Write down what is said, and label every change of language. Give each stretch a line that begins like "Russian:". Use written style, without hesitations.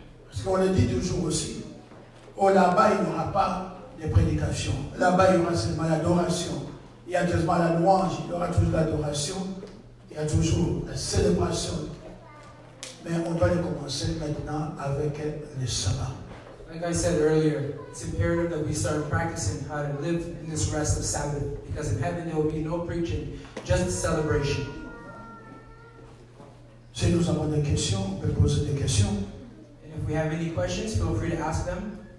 French: Parce qu'on le dit toujours aussi. Oh, là-bas, il n'y aura pas de prédication. Là-bas, il y aura seulement l'adoration. Il y a toujours la louange, il y aura toujours l'adoration. Il y a toujours la célébration. Mais on doit le commencer maintenant avec le sabbat.
English: Like I said earlier, it's imperative that we start practicing how to live in this rest of Sabbath. Because in heaven there will be no preaching, just celebration.
French: Si nous avons des questions, on peut poser des questions.
English: And if we have any questions, feel free to ask them.